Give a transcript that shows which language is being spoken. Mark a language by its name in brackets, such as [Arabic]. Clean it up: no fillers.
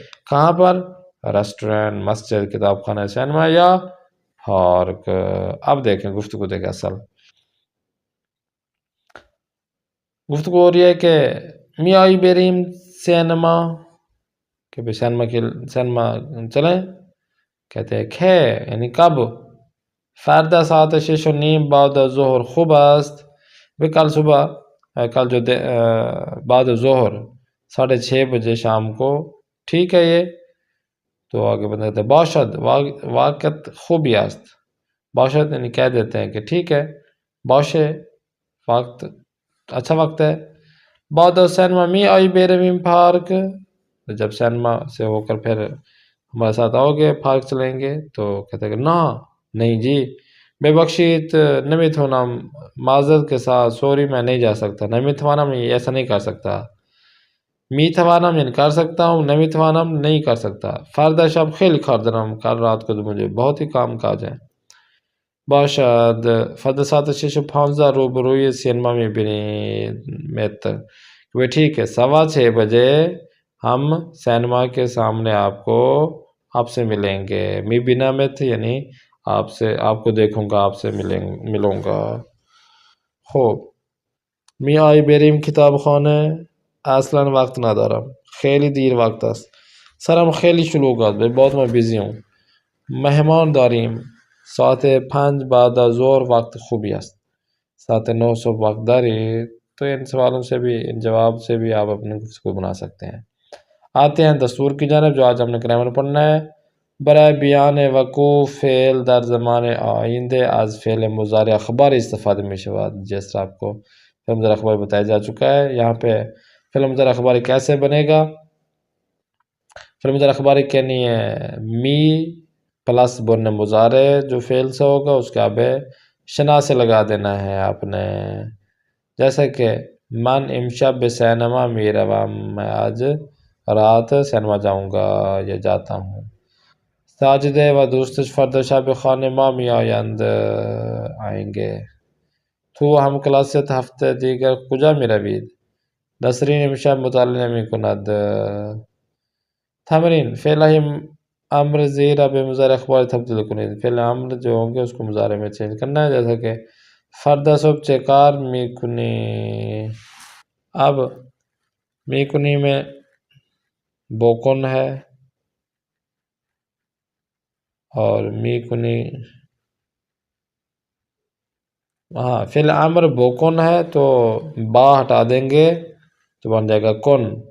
[Urdu] کہاں پر؟ ریسٹورنٹ، مسجد، کتاب خانہ، سینما یا پارک. اب دیکھیں گفتگو دیکھیں اصل گفتگو ہو رہی ہے کہ [Persian] می آئی بیریم سینما، [Urdu] کہ بھئی سینما چلیں. کہتے ہیں کھے یعنی کب. [Persian] فردا ساعت 6:30 بعد ظہر خوب است. [Urdu] کل صبح کل جو بعد ظہر 6:30 بجے شام کو ٹھیک ہے یہ. تو آگے بتاتے ہیں [Persian] باشد واقعت خوبی است. [Urdu] باشد یعنی کہہ دیتے ہیں کہ ٹھیک ہے، باشه وقت اچھا وقت ہے. بعد [Persian] سینما می آئی بے رویم پارک، [Urdu] جب سینما سے ہو کر پھر ہمارے ساتھ آؤ گے پارک چلیں گے. تو کہتے ہیں کہ نہیں جی، [Persian] بے بخشید نمیتونم، [Urdu] معذرت کے ساتھ سوری میں نہیں جا سکتا. نمیتوانم ایسا نہیں کر سکتا. میتوانم یعنی کر سکتا ہوں، نمیتوانم نہیں کر سکتا. [Persian] فردا شب خیلی کار دارم، [Urdu] کل رات کو تو مجھے بہت ہی کام کاج ہے. [Persian] باشد فردا ساعت 6:15 روبروی سینما میبینیمت. [Urdu] وہ ٹھیک ہے، 6:15 بجے ہم سینما کے سامنے آپ سے ملیں گے. میبینیمت یعنی آپ کو دیکھوں گا، آپ سے ملوں گا. [Persian] خوب می آئی بریم کتاب خانه. اصلا وقت ندارم، خیلی دیر وقت است. سرم خیلی شلوغ است، [Urdu] بہت میں بیزی ہوں. [Persian] مہمان داریم. ساعت 5 بعد از ظهر وقت خوبی است. ساعت 9 صبح وقت داری. [Urdu] تو ان سوالوں سے بھی، ان جواب سے بھی آپ اپنے گفتگو بنا سکتے ہیں. آتے ہیں دستور کی جانب، جو آج ہم نے گرامر پڑھنا ہے. [Persian] برای بیان وقوع فعل در زمان آئنده از فعل مضارع خبر استفاده می شود. [Urdu] جس طرح آپ کو فعل مضارع خبر بتایا جا چکا ہے. یہاں پہ فعل مضارع خبر کیسے بنے گا. فعل مضارع خبر کہنی ہے می پلس بن مضارع جو فعل سے ہوگا اس کے آبے شنا سے لگا دینا ہے آپ نے. جیسے کہ [Persian] من امشب به سینما میروم، [Urdu] میں آج رات سینما جاؤں گا یا جاتا ہوں. [Persian] ساجدے و دوستش فرد شب خانه ما می آیند [Urdu] آئیں گے. [Persian] تو هم کلاست هفته دیگر کجا می روید؟ نسرین امشب مطالعه می کند. تمرین فعل امر زیرا به مضارع اخبار تبدیل کنید. [Urdu] فعل امر جو ہوں گے اس کو مضارع میں چینج کرنا ہے، جیسا کہ [Persian] فردا صبح چه کار میکنی. [Urdu] اب میکنی میں بوکن ہے اور میکنی فعل امر بوکن ہے تو با ہٹا دیں گے تو بن جائے گا کن.